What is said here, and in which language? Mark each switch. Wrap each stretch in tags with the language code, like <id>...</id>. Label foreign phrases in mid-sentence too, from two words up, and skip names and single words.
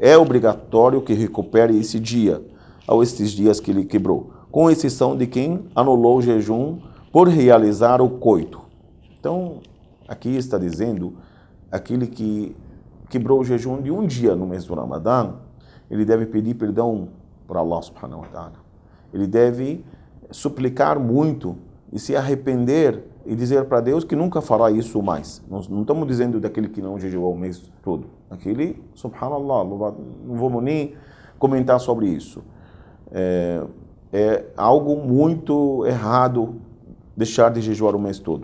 <pt>é obrigatório que recupere esse dia, ou estes dias que ele quebrou, com exceção de quem anulou o jejum por realizar o coito. Então, aqui está dizendo, aquele que quebrou o jejum de um dia no mês do Ramadã, ele deve pedir perdão para Allah</pt> <ar>سبحانه وتعالى.</ar> <pt>Ele deve suplicar muito e se arrepender e dizer para Deus que nunca fará isso mais. Não estamos dizendo daquele que não jejuou o mês todo. Aquele, subhanallah, não vamos nem comentar sobre isso. É algo muito errado deixar de jejuar o mês todo.</pt>